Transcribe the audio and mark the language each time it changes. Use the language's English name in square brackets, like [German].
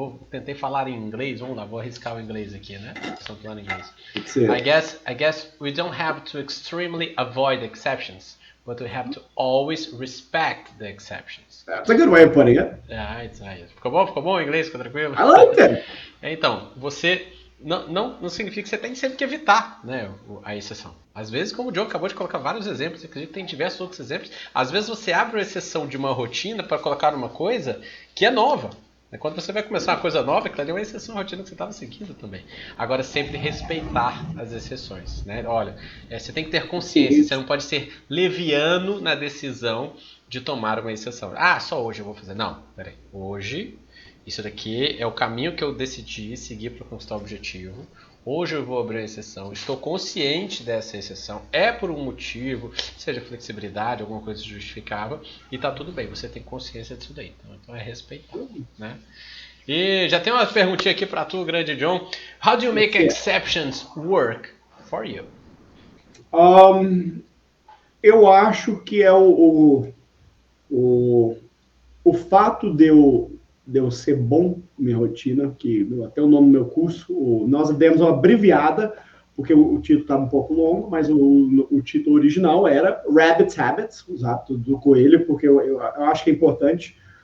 [Portuguese] Tentei falar em inglês, vamos lá, vou arriscar o inglês aqui, né? Estou falando em inglês. [English] I guess we don't have to extremely avoid exceptions. But we have to always respect the exceptions. That's a good way of putting it. [Portuguese] Ficou bom? Ficou bom o inglês? Ficou tranquilo? [English] I like it. [Portuguese] Então, você não significa que você tem sempre que evitar, né, a exceção. Às vezes, como o John acabou de colocar vários exemplos, acredito que tem diversos outros exemplos, às vezes você abre uma exceção de uma rotina para colocar uma coisa que é nova. Quando você vai começar uma coisa nova, aquilo ali é uma exceção à rotina que você estava seguindo também. Agora, sempre respeitar as exceções, né? Olha, você tem que ter consciência, você não pode ser leviano na decisão de tomar uma exceção. Ah, só hoje eu vou fazer. Não, peraí. Hoje, isso daqui é o caminho que eu decidi seguir para conquistar o objetivo. Hoje eu vou abrir uma exceção, estou consciente dessa exceção, é por um motivo, seja flexibilidade, alguma coisa justificável, e tá tudo bem, você tem consciência disso daí. Então é respeitar, né? E já tem uma perguntinha aqui para tu, grande John. [English] How do you make exceptions work for you? [Portuguese] Eu acho que é o fato de eu ser bom na minha rotina, que até o nome do meu curso, nós demos uma abreviada, porque o título estava um pouco longo, mas o título original era Rabbit's Habits, os hábitos do coelho, porque eu acho que é importante